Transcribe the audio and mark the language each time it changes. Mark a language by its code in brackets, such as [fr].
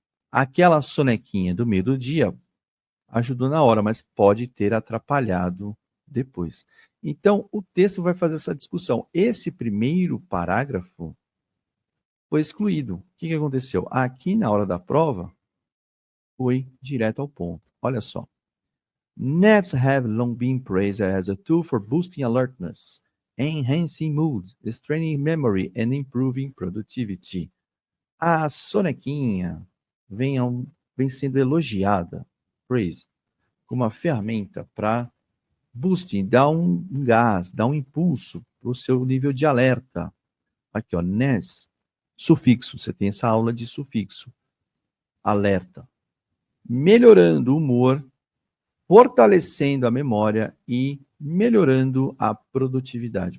[pt] Aquela sonequinha do meio do dia ajudou na hora, mas pode ter atrapalhado depois. Então, o texto vai fazer essa discussão. Esse primeiro parágrafo foi excluído. O que aconteceu? Aqui, na hora da prova, foi direto ao ponto. Olha só. [en] Naps have long been praised as a tool for boosting alertness, enhancing mood, strengthening memory and improving productivity. [pt] A sonequinha vem sendo elogiada, praised, como uma ferramenta para boosting, dar um gás, dar um impulso para o seu nível de alerta. Aqui, ó, NES, sufixo, você tem essa aula de sufixo, alerta, melhorando o humor, fortalecendo a memória e melhorando a produtividade.